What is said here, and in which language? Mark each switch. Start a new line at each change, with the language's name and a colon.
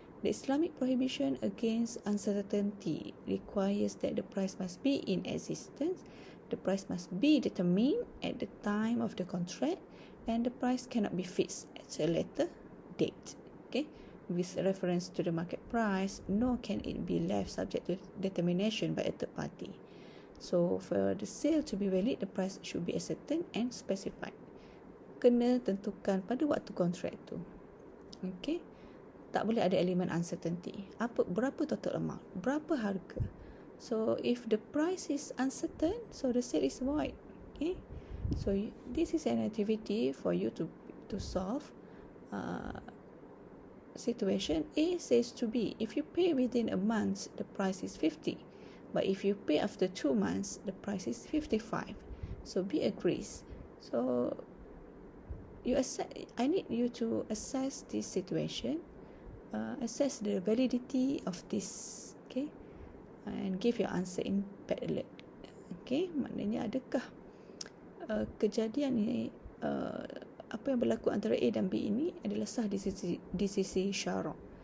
English: The Islamic prohibition against uncertainty requires that the price must be in existence, the price must be determined at the time of the contract, and the price cannot be fixed at a later date. Okay, with reference to the market price, nor can it be left subject to determination by a third party. So for the sale to be valid, the price should be ascertained and specified.
Malay: Kena tentukan pada waktu kontrak tu. Okay, tak boleh ada elemen uncertainty. Berapa total amount, berapa harga.
English: So if the price is uncertain, so the sale is void. Okay, so this is an activity for you to solve. Situation A says to B, if you pay within a month, the price is 50. But if you pay after 2 months, the price is 55. So B agrees. So I need you to assess this situation, assess the validity of this, okay, and give your answer in parallel.
Malay: Okay, maknanya adakah kejadian ni apa yang berlaku antara A dan B ini adalah sah di sisi syarak.